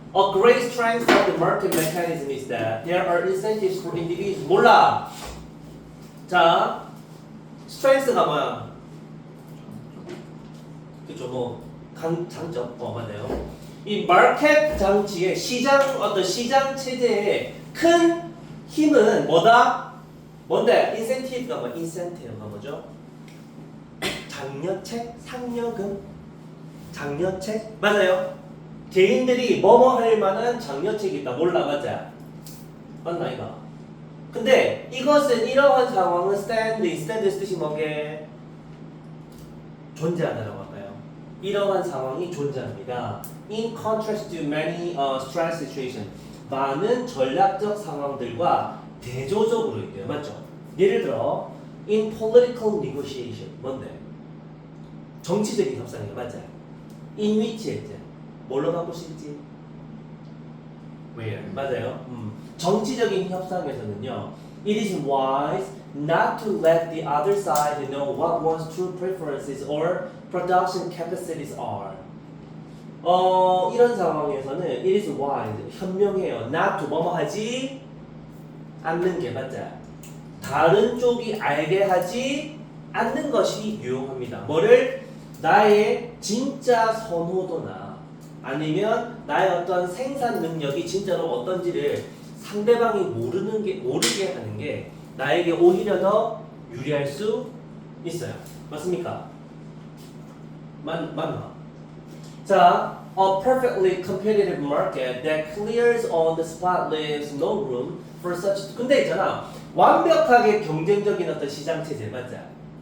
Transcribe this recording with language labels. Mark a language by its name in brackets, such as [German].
[English] A great strength of the market mechanism is that there are incentives for individuals. [Korean] 몰라. 자, strength가 뭐야? 그쵸, 뭐 장점. 맞아요. 이 마켓 장치의 어떤 시장 체제의 큰 힘은 뭐다? 뭔데? 인센티브가 뭐? 인센티브가 뭐죠? 장려책, 상여금, 장려책 맞아요. 개인들이 뭐뭐 할 만한 장려책이 있다. 몰라. 맞아? 맞나 이거? 근데 이것은 이러한 상황은 스탠드 뜻이 뭐게? 존재하다라고 할까요? 이러한 상황이 존재합니다. [English] In contrast to many stress situations, [Korean] 많은 전략적 상황들과 대조적으로 있대요. 맞죠? 예를 들어 [English] in political negotiation [Korean] 뭔데? 정치적인 협상이에요. 맞아요? [English] in which [Korean] 이제 뭘로 바꿀 수 있지? where 맞아요. 정치적인 협상에서는요, [English] it is wise not to let the other side know what one's true preferences or production capacities are. [Korean] 이런 상황에서는 [English] it is wise [Korean] 현명해요. [English] not to [Korean] 뭐뭐 하지 않는 게 맞자. 다른 쪽이 알게 하지 않는 것이 유용합니다. 뭐를? 나의 진짜 선호도나 아니면 나의 어떤 생산 능력이 진짜로 어떤지를 상대방이 모르게 하는 게 나에게 오히려 더 유리할 수 있어요. 맞습니까? 맞나? [English] 자, a perfectly competitive market that clears on the spot leaves no room for such. [Korean] 근데 있잖아, 완벽하게 경쟁적인 어떤 시장 체제 맞자?